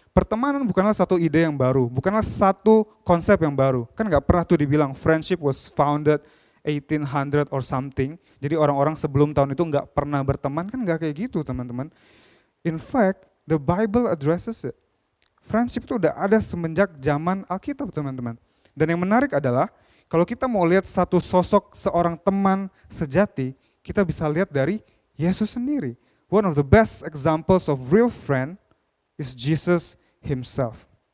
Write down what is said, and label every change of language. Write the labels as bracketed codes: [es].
[id] Pertemanan bukanlah satu ide yang baru, bukanlah satu konsep yang baru. Kan nggak pernah tuh dibilang [en] friendship was founded 1800 or something. [id] Jadi orang-orang sebelum tahun itu nggak pernah berteman, kan nggak kayak gitu teman-teman. [en] In fact, the Bible addresses it. [id] Friendship itu udah ada semenjak zaman Alkitab teman-teman. Dan yang menarik adalah, kalau kita mau lihat satu sosok seorang teman sejati, kita bisa lihat dari Yesus sendiri. [en] One of the best examples of real friend is Jesus himself.